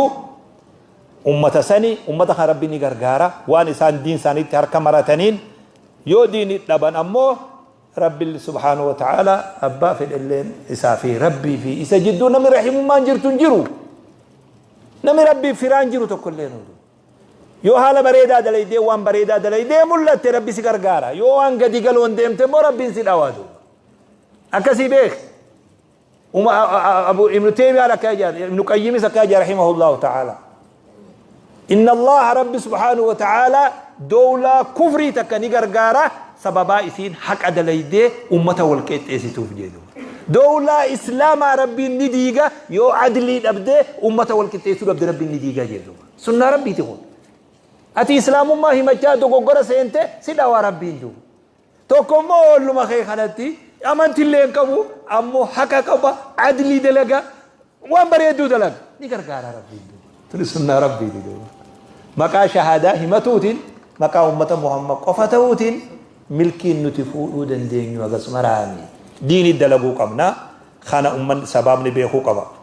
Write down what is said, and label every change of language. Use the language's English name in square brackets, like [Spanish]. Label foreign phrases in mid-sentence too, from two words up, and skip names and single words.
[Oromo] ummata sani ummata kan rabbi ni gargaara waan isaan diin isaaniitti harka marataniin yoo diini dhaban ammoo rabbi [Arabic] سبحانه وتعالى [Oromo] abbaa fedhalleen isaa fi rabbii fi isa jidduu namni rahimummaan jirtu hin jiru namni rabbii firaan jiru tokko illee nuudu yoo haala bareedaa dalaydee waan bareedaa dalaydee mul'atte rabbi si gargaara yoo waan gadi galoon deemte immoo rabbiin si dhawaatu akkasii beek abu ibnu taymiyaa akka jedha ibnu qayyimis akka jedha [Arabic] رحمه الله تعالى إن الله [Oromo] rabbi [Arabic] سبحانه وتعالى [Oromo] dawla kufrii takka ni gargaara sababaa isiin haqa dalaydee ummata wal qixxeessituuf jedhu dawla islaamaa rabbiin ni diiga yoo adlii dhabdee ummata wal qixxeessuu dhabde rabbiin ni diiga jedhu sunnaa rabbiiti kun ati islaamummaa himachaa dogoggora seente si dhawaa rabbiin jiru tokkommoo olluma kee kanatti amantillee hin qabu ammoo haqa qaba adlii dalaga waan bareedduu dalaga ni gargaara rabbiin jiru tuni sunnaa rabbiiti jiru maqaa shahaadaa himatuutiin maqaa ummata muhammad qofa ta'uutiin milkiin nuti fuudhuu dandeenyu akkasuma raami diini dalaguu qabna kana umman sababni beekuu qaba